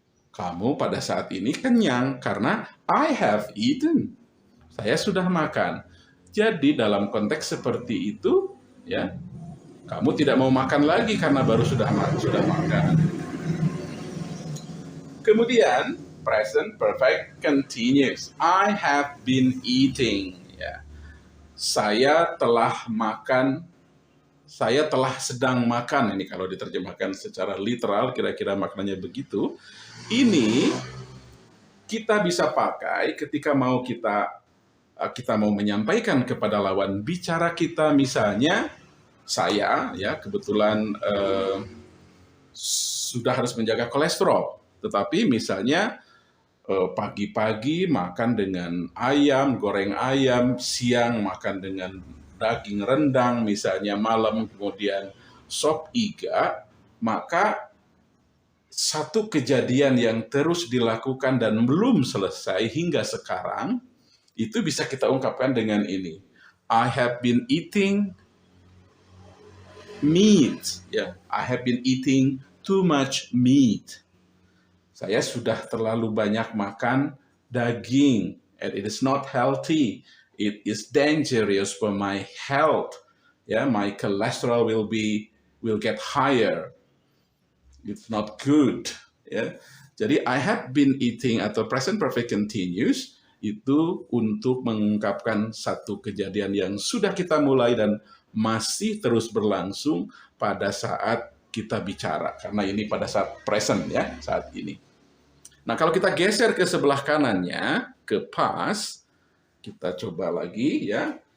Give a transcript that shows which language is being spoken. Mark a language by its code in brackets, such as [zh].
[id] Kamu pada saat ini kenyang karena [en] I have eaten. [id] Saya sudah makan. Jadi dalam konteks seperti itu, ya, kamu tidak mau makan lagi karena baru sudah makan. Kemudian present perfect continuous. [en] I have been eating. Ya. [id] Saya telah makan, saya telah sedang makan. Ini kalau diterjemahkan secara literal, kira-kira maknanya begitu. Ini kita bisa pakai ketika mau kita mau menyampaikan kepada lawan bicara kita, misalnya saya, ya, kebetulan sudah harus menjaga kolesterol, tetapi misalnya pagi-pagi makan dengan ayam, goreng ayam, siang makan dengan daging rendang, misalnya malam kemudian sop iga, maka satu kejadian yang terus dilakukan dan belum selesai hingga sekarang, itu bisa kita ungkapkan dengan ini. [en] I have been eating meat. Ya, I have been eating too much meat. [id] Saya sudah terlalu banyak makan daging, [en] and it is not healthy. It is dangerous for my health. Ya, my cholesterol will get higher. It's not good. Ya. [id] Jadi [en] I have been eating [id] atau present perfect continuous itu untuk mengungkapkan satu kejadian yang sudah kita mulai dan masih terus berlangsung pada saat kita bicara. Karena ini pada saat present ya, saat ini. Nah, kalau kita geser ke sebelah kanannya, ke past, kita coba lagi ya.